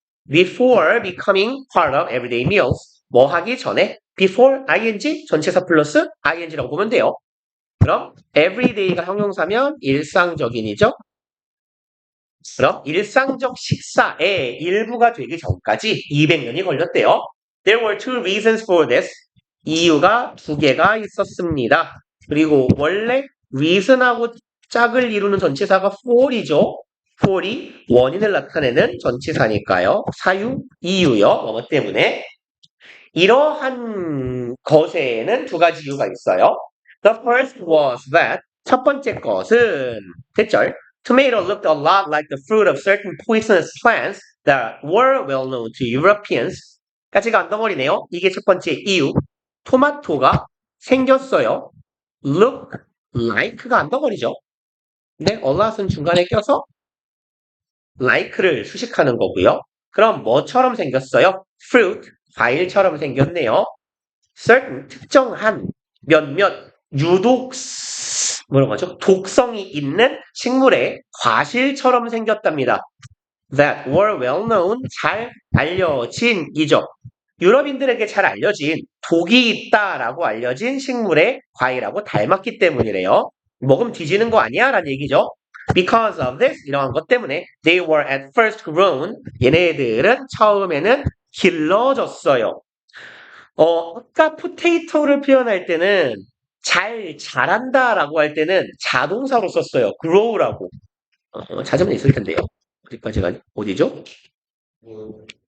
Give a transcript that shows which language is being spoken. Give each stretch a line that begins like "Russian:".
English: Before becoming part of everyday meals.
Korean: 뭐 하기 전에 before ing 전체사 플러스 ing라고 보면 돼요. 그럼 everyday가 형용사면 일상적인이죠. 그럼 일상적 식사의 일부가 되기 전까지 200년이 걸렸대요.
English: There were two reasons for this.
Korean: 이유가 두 개가 있었습니다. 그리고 원래 reason하고 짝을 이루는 전치사가 for이죠. for이 원인을 나타내는 전치사니까요. 사유, 이유요. 뭐뭐 때문에. 이러한 것에는 두 가지 이유가 있어요.
English: The first was that
Korean: 첫 번째 것은 대절
English: Tomato looked a lot like the fruit of certain poisonous plants that were well known to Europeans.
Korean: 까지가 안 덩어리네요. 이게 첫 번째 이유. 토마토가 생겼어요. Look like가 안 덩어리죠. 근데 a lot은 중간에 껴서 like를 수식하는 거고요. 그럼 뭐처럼 생겼어요? Fruit, 과일처럼 생겼네요. certain, 특정한, 몇몇, 유독, 뭐라고 하죠? 독성이 있는 식물의 과실처럼 생겼답니다.
English: That were well known,
Korean: 잘 알려진이죠. 유럽인들에게 잘 알려진 독이 있다라고 알려진 식물의 과일하고 닮았기 때문이래요. 먹으면 뒤지는 거 아니야? 라는 얘기죠.
English: Because of this,
Korean: 이러한 것 때문에
English: they were at first grown,
Korean: 얘네들은 처음에는 길러졌어요. 아까 potato를 표현할 때는 자란다라고 할 때는 자동사로 썼어요. grow라고. 찾으면 있을 텐데요. 어디까지가 어디죠? 뭐,